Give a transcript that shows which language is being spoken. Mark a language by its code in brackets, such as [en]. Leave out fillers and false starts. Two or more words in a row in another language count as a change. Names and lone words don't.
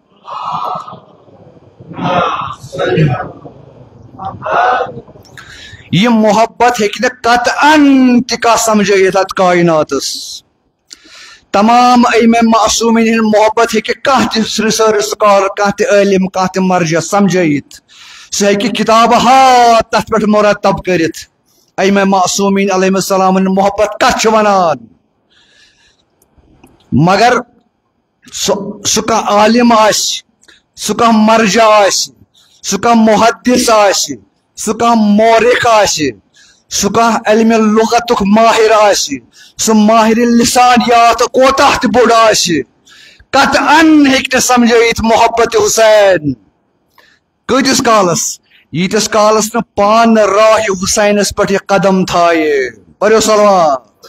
[ks] یہ محبت ہیٚکہِ نہٕ قطعن تہِ کانٛہہ سمجھٲیِتھ اتھ کائناتس تمام ائمہ معصومین ہٕنٛز محبت ہیٚکہِ کانٛہہ تہِ [en] research scholar [ks] کانٛہہ تہِ عٲلِم کانٛہہ تہِ مرجع سمجھٲیِتھ سُہ ہیٚکہِ کتابہٕ ہاتھ تتھ پٮ۪ٹھ مرتب کٔرِتھ ائمہ معصومین [ar] علیہم السلام [ks] محبت کتھ چھِ ونان مگر سُہ کانٛہہ عالم آسہِ سُہ کانٛہہ مرجع آسہِ سُہ کانٛہہ محدث آسہِ سُہ کانٛہہ مورخ آسہِ سُہ کانٛہہ علمِ لغتُک ماہر آسہِ سُہ ماہر لسانیات کوتاہ تہِ بوٚڑ آسہِ قطعن ہیٚکہِ نہٕ سمجھٲیِتھ محبت حسین کۭتِس کالس ییٖتِس کالس نہٕ پانہٕ راہِ حسینس پٮ۪ٹھ یہِ قدم تھایہِ پٔرِو صلوات